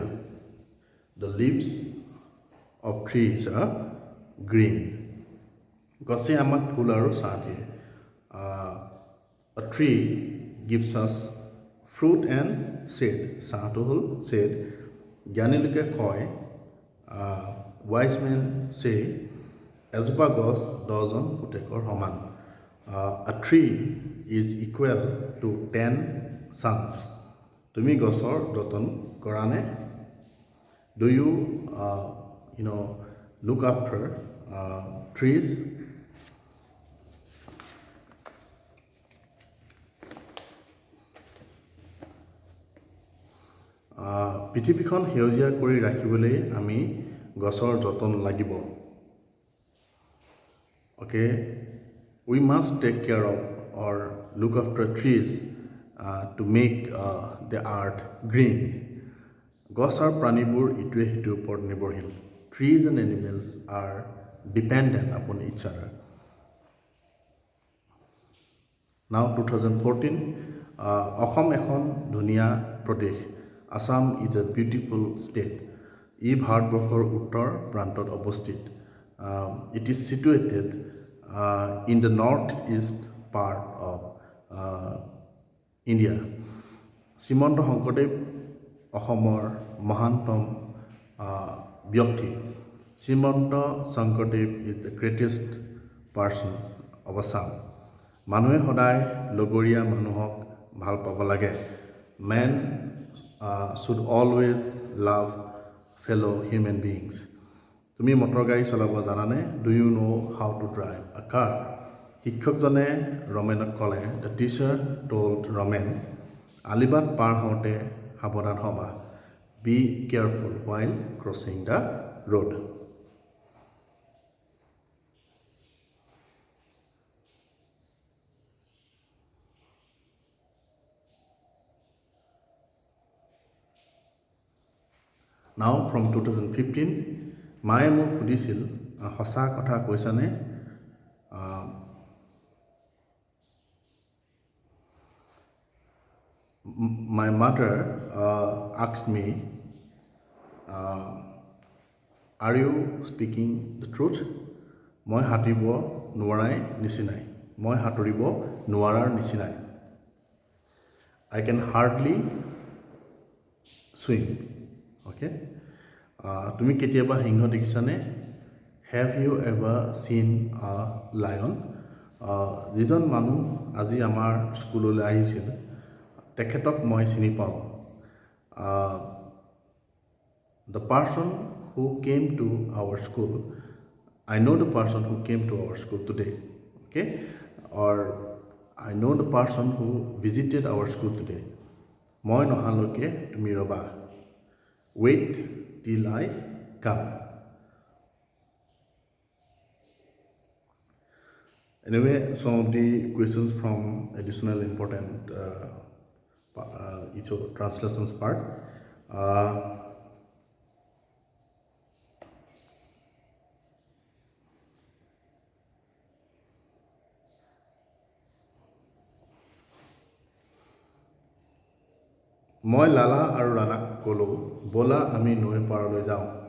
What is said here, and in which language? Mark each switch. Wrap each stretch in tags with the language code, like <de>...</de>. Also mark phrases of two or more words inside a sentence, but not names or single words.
<en>The leaves of trees are green.</en> <as>গছে আমাক ফুল আৰু ছাঁ দিয়ে.</as> <en>A tree gives us fruit and shade.</en> <as>ছাঁটো হ'ল shade. জ্ঞানী লোকে কয়,</as> <en>wise men say,</en> <as>এজোপা গছ 10জন পুতেকৰ সমান.</as> <en>A tree is equal to 10 sons.</en> <as>তুমি গছৰ যতন কৰা নে?</as> <en>Do you look after trees?</en> <as>পৃথিৱীখন সেউজীয়া কৰি ৰাখিবলৈ আমি গছৰ যতন লাগিব.</as> <en>Okay, we must take care of or look after trees to make the earth green.</en> <as>গছ আৰু প্ৰাণীবোৰ ইটোৱে সিটোৰ ওপৰত নিৰ্ভৰশীল.</as> <en>Trees and animals are dependent upon each other. Now 2014,</en> <as>অসম এখন ধুনীয়া প্ৰদেশ.</as> <en>Assam is a beautiful state.</en> <as>ই ভাৰতবৰ্ষৰ উত্তৰ প্ৰান্তত অৱস্থিত.</as> <en>It is situated in the northeast part of India.</en> <as>শ্ৰীমন্ত শংকৰদেৱ অসমৰ মহানতম ব্যক্তি.</as> <en>শ্ৰীমন্ত শংকৰদেৱ is the greatest person of Assam.</en> <as>মানুহে সদায় লগৰীয়া মানুহক ভাল পাব লাগে.</as> <en>Men should always love fellow human beings.</en> <as>তুমি মটৰ গাড়ী চলাব জানানে?</as> <en>Do you know how to drive a car?</en> <as>শিক্ষকজনে ৰমেনক ক'লে,</as> <en>the teacher told Roman,</en> <as>আলিবাট পাৰ হওঁতে সাৱধান হ'বা.</as> <en>Be careful while crossing the road. Now from 2015,</en> <as>মায়ে মোক সুধিছিল, সঁচা কথা কৈছানে?</as> <en>My mother asked me, are you speaking the truth?</en> <as>মই সাঁতুৰিব নোৱাৰাৰ নিচিনাই.</as> <en>I can hardly swim.</en> <as>Okay? তুমি কেতিয়াবা সিংহ দেখিছানে?</as> <en>Have you ever seen a lion?</en> <as>যিজন মানুহ আজি আমাৰ স্কুললৈ আহিছিল, তেখেতক মই চিনি পাওঁ.</as> <en>The person who came to our school, I know the person who came to our school today. Okay? Or I know the person who visited our school today. মই নহালৈকে তুমি ৰবা. Wait till I come. Anyway, some of the questions from additional important translations part.</en> <as>মই লালা আৰু ৰাণাক ক'লো, ব'লা আমি নৈ পাৰলৈ যাওঁ.</as>